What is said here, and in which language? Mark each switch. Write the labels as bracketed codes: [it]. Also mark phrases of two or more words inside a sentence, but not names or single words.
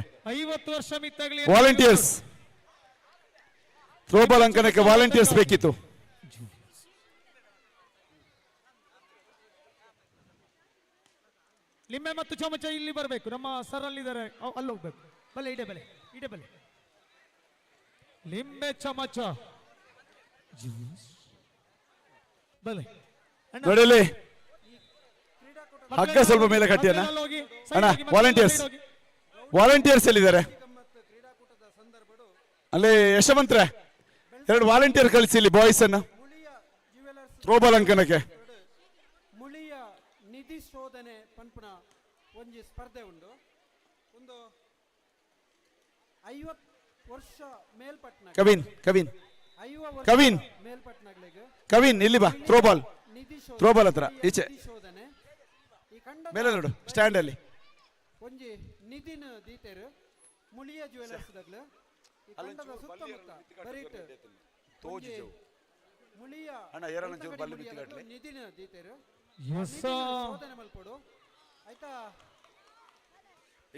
[tcy] 50 ವರ್ಷ ಮಿತ್ತಗಲಿ [kn] ವಾಲಂಟಿಯರ್ಸ್, ಥ್ರೋಬಾಲ್ ಅಂಕಣಕ್ಕೆ ವಾಲಂಟಿಯರ್ಸ್ ಬೇಕಿತ್ತು. ಲಿಂಬೆ ಮತ್ತು ಚಮಚ ಇಲ್ಲಿ ಬರಬೇಕು. ನಮ್ಮ ಸರ್ ಅಲ್ಲಿದ್ದಾರೆ, ಅಲ್ಲಿ ಹೋಗ್ಬೇಕು. [tcy] ಬಲೆ ಇಡೆ ಬಲೆ ಲಿಂಬೆ ಚಮಚ ಬಲೆ [kn] ನೋಡಲಿ. ಹಗ್ಗ ಸ್ವಲ್ಪ ಮೇಲೆ ಕಟ್ಟಿ ಅಣ್ಣ. ವಾಲಂಟಿಯರ್ಸ್ ಎಲ್ಲಿದ್ದಾರೆ? ಅಲ್ಲಿ ಯಶವಂತ್ರೆ 2 ವಾಲಂಟಿಯರ್ ಕಳಿಸಿ ಇಲ್ಲಿ ಬಾಯ್ಸ್ ಅನ್ನ ಥ್ರೋಬಾಲ್ ಅಂಕಣಕ್ಕೆ. [tcy] ಮುಳಿಯ ನಿಧಿ ಶೋಧನೆ ಪಂಪುನ ಒಂಜಿ ಸ್ಪರ್ಧೆ ಉಂಡು. [kn] ಒಂದು 50 ವರ್ಷ ಮೇಲ್ಪಟ್ಟ ಕವಿನ್ ಇಲ್ಲಿ ಬಾ. ಥ್ರೋಬಾಲ್ ಹತ್ರ ಈಚೆ ಮೇಲೆ ನೋಡು, ಸ್ಟ್ಯಾಂಡ್ ಅಲ್ಲಿ [tcy] ಒಂಜಿ ನಿಧಿನ ದೀತೆರು ಮುಳಿಯ ಜ್ಯುವೆಲರ್ಸ್ ದಗ್ಲು ಈ ಕಂಡದ ಸುತ್ತಮುತ್ತ ಬರೀಟ್ ಮುಳಿಯ ನಿಧಿನ ದೀತೆರು ಶೋಧನೆ ಮಲ್ಪಡು ಆಯ್ತಾ. [kn] ಈಗ